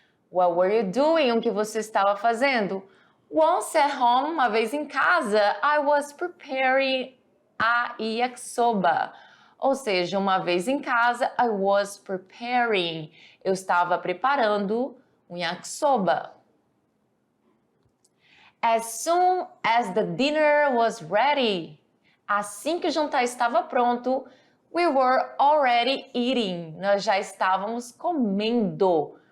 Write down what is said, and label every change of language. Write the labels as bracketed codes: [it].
[en] What were you doing? [pt] O que você estava fazendo? [en] Once at home, [pt] uma vez em casa, [en] I was preparing a yakisoba. [pt] Ou seja, uma vez em casa, [en] I was preparing. [pt] Eu estava preparando um yakisoba. [en] As soon as the dinner was ready. [pt] Assim que o jantar estava pronto, [en] we were already eating. [pt] Nós já estávamos comendo.